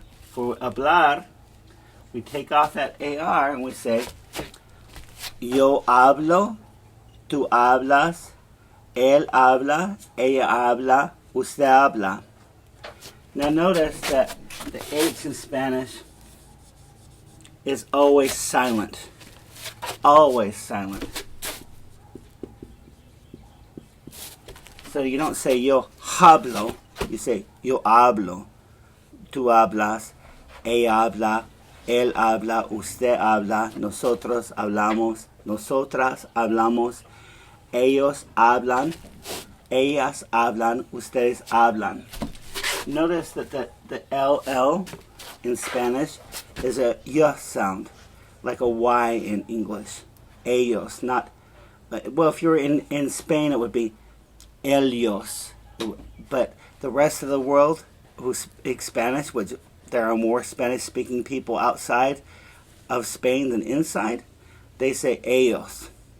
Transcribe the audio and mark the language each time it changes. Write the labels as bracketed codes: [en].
[en] For hablar, we take off that AR and we say [es] yo hablo, tú hablas, él habla, ella habla, usted habla. [en] Now notice that the H in Spanish is always silent. Always silent. So you don't say [es] yo hablo, [en] you say yo hablo. [es] Tú hablas, ella habla, él habla, usted habla, nosotros hablamos, nosotras hablamos, ellos hablan, ellas hablan, ustedes hablan. [en] Notice that the LL in Spanish is a y sound, like a Y in English. Ellos, not, well, if you're in Spain, it would be ellos. But the rest of the world who speak Spanish, which there are more Spanish-speaking people outside of Spain than inside, they say ellos.